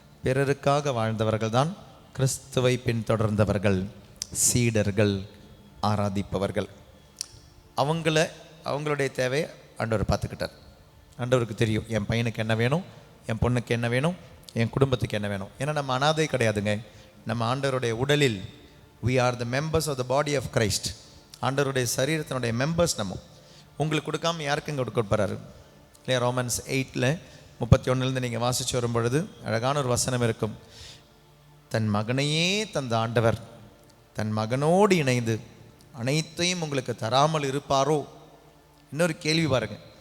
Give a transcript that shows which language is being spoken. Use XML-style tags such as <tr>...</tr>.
<ta>பிறருக்காக வாழ்ந்தவர்கள் தான் கிறிஸ்துவை பின்தொடர்ந்தவர்கள், சீடர்கள், ஆராதிப்பவர்கள். அவங்களுடைய தேவையை ஆண்டவர் பார்த்துக்கிட்டார். ஆண்டவருக்கு தெரியும் என் பையனுக்கு என்ன வேணும், என் பொண்ணுக்கு என்ன வேணும், என் குடும்பத்துக்கு என்ன வேணும். ஏன்னா நம்ம அனாதை கிடையாதுங்க. நம்ம ஆண்டவருடைய உடலில்</ta> <en>we are the members of the body of Christ.</en> <ta>ஆண்டவருடைய சரீரத்தினுடைய மெம்பர்ஸ் நம்ம. உங்களுக்கு கொடுக்காம யாருக்கு இங்கே கொடுக்க போகிறாரு இல்லையா? ரோமன்ஸ் 8:31 நீங்கள் வாசித்து வரும் பொழுது அழகான ஒரு வசனம் இருக்கும். தன் மகனையே தந்த ஆண்டவர் தன் மகனோடு இணைந்து அனைத்தையும் உங்களுக்கு தராமல் இருப்பாரோ? இன்னொரு கேள்வி பாருங்க.</ta>